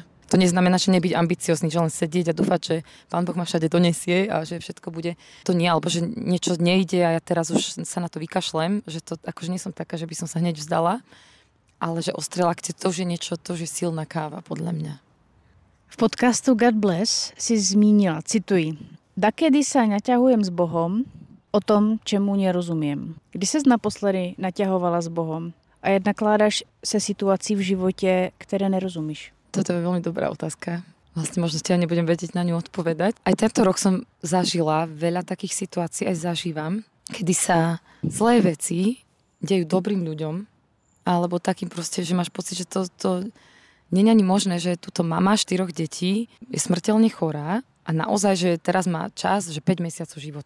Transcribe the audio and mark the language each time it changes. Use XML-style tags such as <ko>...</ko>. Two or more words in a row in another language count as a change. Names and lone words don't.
<sk>To neznamená, že nebyť ambiciozný, že len sedieť a dúfať, že Pán Boh ma všade donesie a že všetko bude. To nie, alebo že niečo nejde a ja teraz už sa na to vykašlem, že to akože nie som taká, že by som sa hneď vzdala, ale že ostré lakte, to už je niečo, to už je silná káva, podľa mňa.</sk> <cs>V podcastu God Bless si zmínila, cituji,</cs> <sk>dakedy sa naťahujem s Bohom o tom, čemu nerozumiem.</sk> <cs>Kdy ses naposledy</cs> <sk>naťahovala s Bohom</sk> <cs>a jak nakládaš se situací v životě, které nerozumíš?</cs> <sk>Toto je veľmi dobrá otázka. Vlastne možno ja nebudem vedieť na ňu odpovedať. Aj tento rok som zažila veľa takých situácií, aj zažívam, kedy sa zlé veci dejú dobrým ľuďom, alebo takým proste, že máš pocit, že to nie je ani možné, že túto mama 4 detí je smrteľne chorá a naozaj, že teraz má čas, že 5 mesiacov života.</sk>